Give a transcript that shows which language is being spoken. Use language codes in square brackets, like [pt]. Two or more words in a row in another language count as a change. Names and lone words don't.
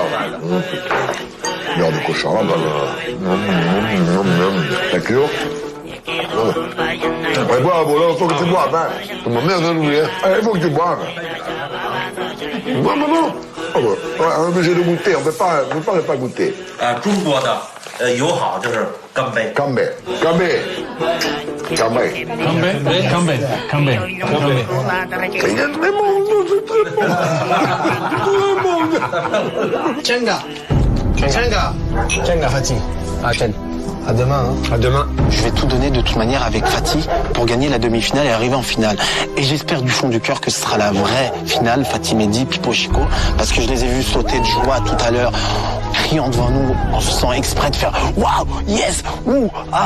[fr] L'heure de cochon, là, [en] Thank you. [fr] Ouais, bravo, là, il faut que tu boives, hein. Ma mère vient d'oublier. Il faut que tu boives. Bois, maman. On est obligé de goûter, on ne peut pas goûter. [zh] 中国的友好就是干杯。干杯。真的 [fr] Fatih. À Chen. À demain. À demain. Je vais tout donner de toute manière avec Fatih pour gagner la demi-finale et arriver en finale. Et j'espère du fond du cœur que ce sera la vraie finale, Fatih Mehdi, Pipo Chico, parce que je les ai vus sauter de joie tout à l'heure, criant devant nous, en faisant exprès de faire « Waouh, yes, ouh, ah ».